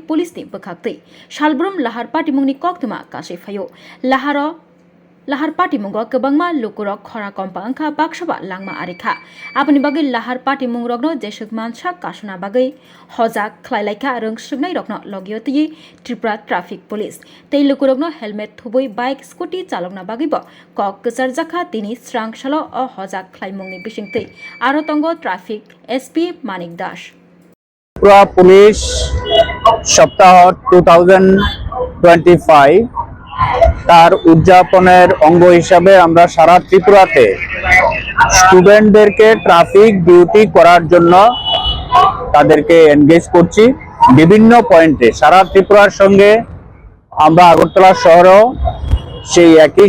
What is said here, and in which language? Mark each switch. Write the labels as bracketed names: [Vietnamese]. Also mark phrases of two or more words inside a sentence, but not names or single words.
[Kok Borok] Police ni bakhakti Shalbrum Lahar Party mungni koktuma kasai phayo Lahar Party mungo kebangma lukurok khora kompa angkha baksaba langma arikha apni bagai Lahar Party mung rokno jesuk mansa kasuna bagai hojak khlai laikha rung sungnai rokno logio tiyi Tripura Traffic Police tei lukurokno helmet thubui bike scooty chalokna bagai bo kok kesar jakha tini srang salo o hojak khlai mungni bisingtei aro tongo Traffic SP Manik Das [Bangla] Tripura Police সপ্তাহ 2025 তার উদযাপনের অঙ্গ হিসাবে আমরা সারা ত্রিপুরাতে স্টুডেন্টদেরকে [English] traffic duty [Bangla] করার জন্য তাদেরকে এনগেজ করছি বিভিন্ন পয়েন্টে সারা ত্রিপুরার সঙ্গে আমরা আগরতলা শহরেও সেই একই